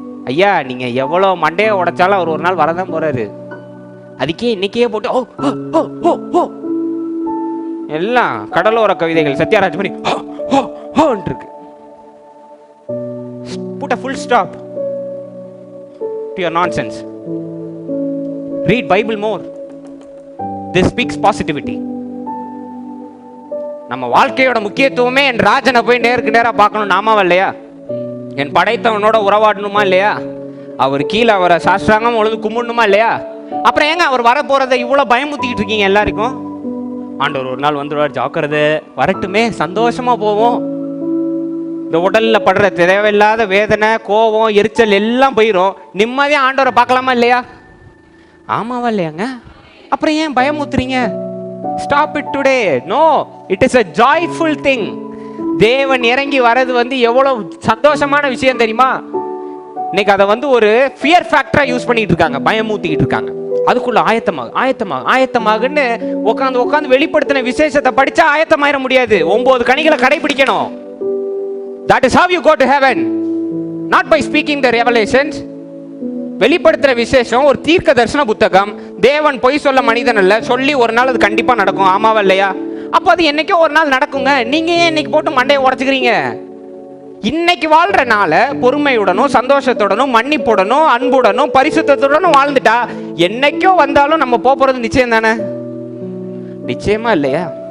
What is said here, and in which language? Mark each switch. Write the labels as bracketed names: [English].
[Tamil] ஐயா நீங்க எவ்வளவு மண்டையை உடைச்சாலும் அவர் ஒரு நாள் வரதான் போறாரு. அதுக்கே இன்னைக்கே போட்டு ஓ ஓ ஓ ஓ எல்லாம் கடலோர கவிதைகள் சத்யராஜ் பண்ணி இருக்கு. [English] Put a full stop to your nonsense. Read Bible more. This speaks positivity. [Tamil] நம்ம வாழ்க்கையோட முக்கியத்துவமே என் ராஜனை போய் நேருக்கு நேரா பார்க்கணும், நாமாவா இல்லையா? என் படைத்தவனோட உறவாடணுமா இல்லையா? அவர் கீழே அவரை சாஸ்திராங்கம் உழுது கும்பிடணுமா இல்லையா? அப்புறம் ஏங்க அவர் வர போறதை இவ்வளவு பயமுத்திக்கிட்டு இருக்கீங்க எல்லாருக்கும்? ஆண்டவர் ஒரு நாள் வந்துடுவார், ஜாக்கிரதை, வரட்டுமே, சந்தோஷமா போவோம். இந்த உடல்ல படுற தேவையில்லாத வேதனை, கோபம், எரிச்சல் எல்லாம் போயிடும். நிம்மதியா ஆண்டவரை பார்க்கலாமா இல்லையா? ஆமாவா இல்லையாங்க? [English] அப்புறம் ஏன் பயமுத்துறீங்க? Stop it today. No, it is a joyful thing. [Tamil] தேவன் இறங்கி வர்றது எவ்வளவு சந்தோஷமான விஷயம் தெரியுமா? இன்னைக்கு அதை ஒரு ஃபியர் ஃபேக்டரா யூஸ் பண்ணிட்டு இருக்காங்க, பயமூத்திக்கிட்டு இருக்காங்க. அதுக்குள்ள ஆயத்தமாகுன்னு உட்காந்து வெளிப்படுத்தின விசேஷத்தை படிச்சா ஆயத்தமாயிர முடியாது. 9 கனிகளை கடைபிடிக்கணும். [English] That is how you go to heaven, not by speaking the revelations. [Tamil] வெளிப்படுத்துற விசேஷம் ஒரு தீர்க்க தரிசன புத்தகம். தேவன் பொய் சொல்ல மனிதன் அல்ல, சொல்லி ஒரு நாள் அது கண்டிப்பா நடக்கும், ஆமாவா இல்லையா? அப்ப அது என்னைக்கோ ஒரு நாள் நடக்குங்க. நீங்க ஏன் இன்னைக்கு போட்டு மண்டையை உடைச்சுக்கிறீங்க? இன்னைக்கு வாழ்ற நாள பொறுமையுடனும் சந்தோஷத்துடனும் மன்னிப்புடனும் அன்புடனும் பரிசுத்தத்துடனும் வாழ்ந்துட்டா என்னைக்கோ வந்தாலும் நம்ம போறது நிச்சயம் தானே? நிச்சயமா இல்லையா?